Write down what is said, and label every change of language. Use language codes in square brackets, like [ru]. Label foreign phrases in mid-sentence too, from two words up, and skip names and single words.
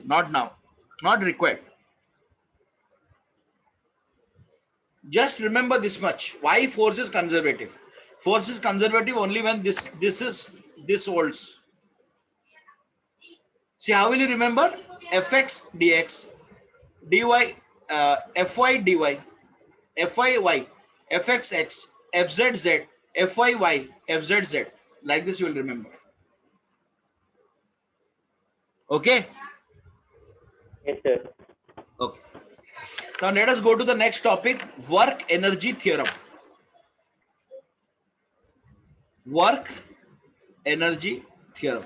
[en] Not now. Not required. Just remember this much. Why force is conservative? Force is conservative only when this holds. See, how will you remember? Fx dx, dy, fy dy, fy y, fx x, fz z, fy y, fz z. Like this you will remember. Okay? Yes, sir. Okay. Now let us go to the next topic, work energy theorem. Work energy theorem.